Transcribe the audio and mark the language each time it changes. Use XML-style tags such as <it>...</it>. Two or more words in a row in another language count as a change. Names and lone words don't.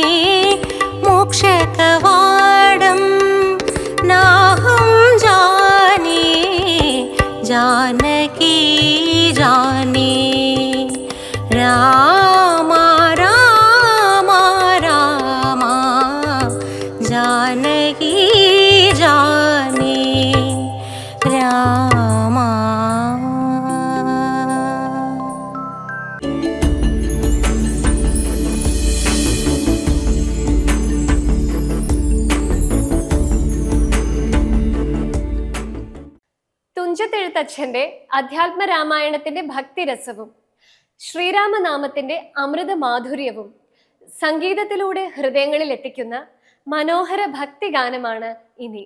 <sa>मोक्षकवाडं नाहं जाने जानकी जाने रामा रामा रामा जानकी जाने रामा</sa> <ml>തുഞ്ചത്തെഴുത്തച്ഛന്റെ അധ്യാത്മ രാമായണത്തിന്റെ ഭക്തിരസവും ശ്രീരാമനാമത്തിന്റെ അമൃത മാധുര്യവും സംഗീതത്തിലൂടെ ഹൃദയങ്ങളിൽ എത്തിക്കുന്ന മനോഹര ഭക്തിഗാനമാണ് ഇനി.</ml>